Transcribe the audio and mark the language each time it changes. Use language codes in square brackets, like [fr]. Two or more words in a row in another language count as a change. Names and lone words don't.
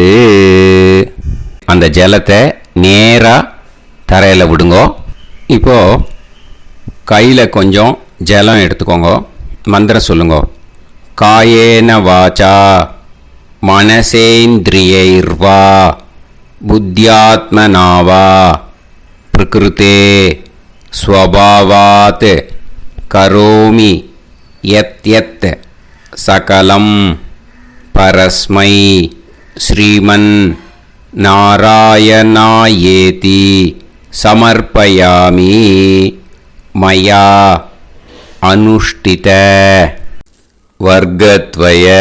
[ta] அந்த ஜலத்தை நேராக தரையில் விடுங்கோ. இப்போது கையில் கொஞ்சம் ஜலம் எடுத்துக்கோங்க. மந்திரம் சொல்லுங்க. [sa] कायेन वाचा मनसेन्द्रियैर्वा बुद्ध्यात्मनावा प्रकृते स्वभावात् करोमि यत् सकलं परस्मै श्रीमन् नारायणायेति समर्पयामि मया अनुष्ठित वर्गद्वय